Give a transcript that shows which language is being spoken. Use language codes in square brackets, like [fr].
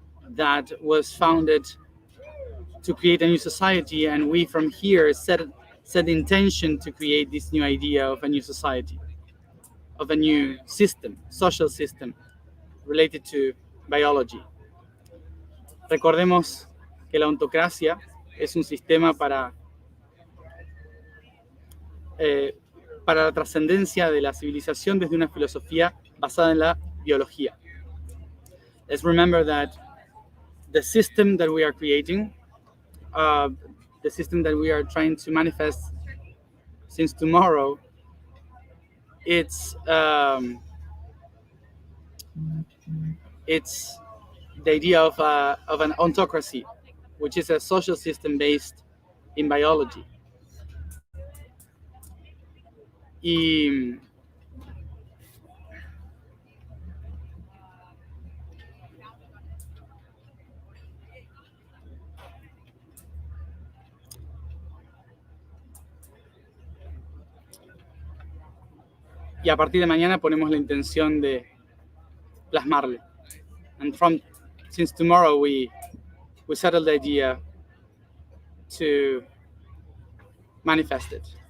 [en] that was founded to create a new society, and we from here set the intention to create this new idea of a new society, of a new system, social system related to biology. [es] Recordemos que la ontocracia es un sistema para la trascendencia de la civilización desde una filosofía basada en la biología. [en] Let's remember that the system that we are creating, the system that we are trying to manifest since tomorrow, it's the idea of an ontocracy, which is a social system based in biology. [es] Y a partir de mañana ponemos la intención de plasmarlo. [en] And since tomorrow we settled the idea to manifest it.